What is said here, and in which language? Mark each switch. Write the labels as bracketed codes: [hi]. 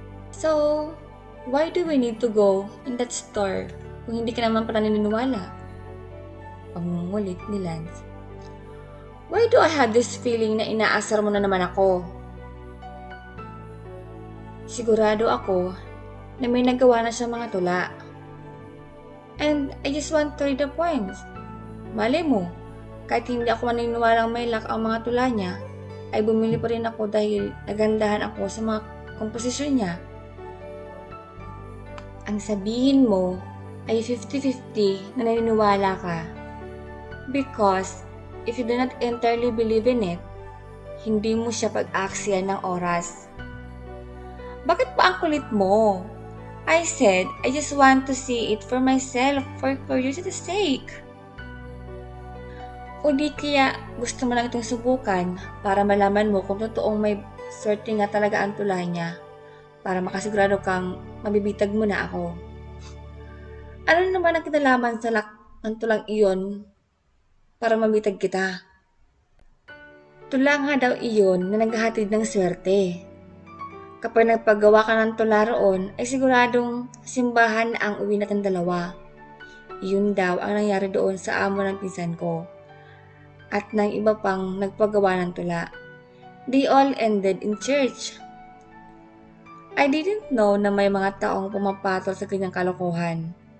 [en] So, why do we need to go in that store [tl] kung hindi ka naman pala naniniwala? Pangungulit ni Lance. [en] Why do I have this feeling [tl] na inaasar mo na naman ako? Sigurado ako na may nagawa na siya mga tula. [en] And I just want to read the poems. [tl] Malay mo, kahit hindi ako maniniwalang may luck ang mga tula niya, ay bumili pa rin ako dahil nagandahan ako sa mga komposisyon niya. Ang sabihin mo ay 50-50 na naniniwala ka. [en] Because if you do not entirely believe in it, [tl] hindi mo siya pag-aksyan ng oras. Bakit pa ang kulit mo? [en] I said, I just want to see it for myself for curiosity's sake. [tl] O di kaya gusto mo lang itong subukan para malaman mo kung totoong may swerte nga talaga ang tula niya para makasigurado kang mabibitag mo na ako. Ano naman ang kinalaman sa luck ng tulang iyon para mabitag kita? Tula nga daw iyon na naghahatid ng swerte. Kapag nagpagawa ka ng tula roon, ay siguradong simbahan na ang uwi natin dalawa. Iyon daw ang nangyari doon sa amo ng pinsan ko. At ng iba pang nagpagawa ng tula. [en] They all ended in church. I didn't know [tl] na may mga taong pumapatol sa ganyang kalokohan.